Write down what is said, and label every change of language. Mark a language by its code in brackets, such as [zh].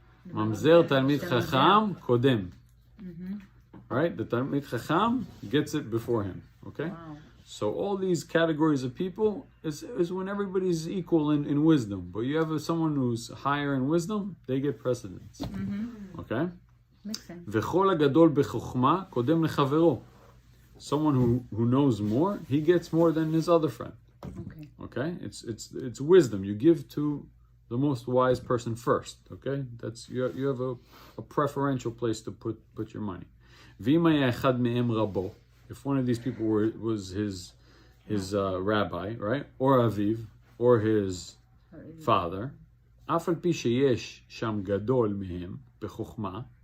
[en] Mamzer Talmid Chacham Kodem. Right? The Talmid Chacham gets it before him. Okay? Wow. So all these categories of people is when everybody's equal in wisdom. But you have someone who's higher in wisdom, they get precedence. Okay? Makes sense. [he] וכל הגדול בחוכמה קודם לחברו. [en] Someone who knows more, he gets more than his other friend. Okay. Okay, it's wisdom. You give to the most wise person first. Okay, that's you have a preferential place to put your money. [he] ואם היה אחד מהם רבו, [en] if one of these people was his rabbi, right, or aviv, or his father, [he] אף על פי שיש שם גדול מהם בחוכמה,